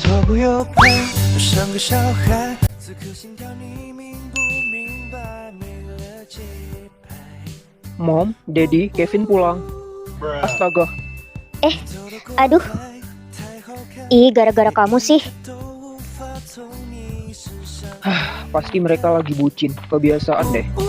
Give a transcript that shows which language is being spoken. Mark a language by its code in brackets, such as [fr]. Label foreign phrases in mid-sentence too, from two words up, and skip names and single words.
[zh] 不又配，就像个小孩。此刻心跳，你明不明白？没了节拍。 [id] Mom, Daddy, Kevin pulang. Astaga, Aduh, gara-gara kamu sih. pasti mereka lagi bucin. Kebiasaan deh.